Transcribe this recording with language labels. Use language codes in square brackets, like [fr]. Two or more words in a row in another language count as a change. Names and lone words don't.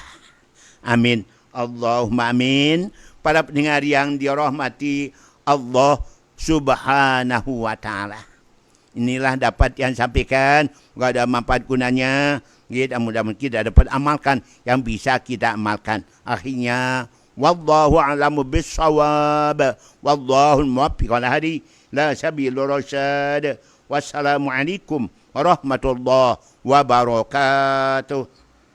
[ar] آمين. اللهم آمين. [id] Para pendengar yang dirahmati [ar] الله سبحانه وتعالى. [id] Inilah dapat yang sampaikan. Tidak ada manfaat gunanya. Mudah-mudahan kita dapat amalkan yang bisa kita amalkan. Akhirnya, [ar] والله أعلم بالصواب. والله الموفق الهادي إلى سبيل الرشاد. والسلام عليكم ورحمة الله وبركاته.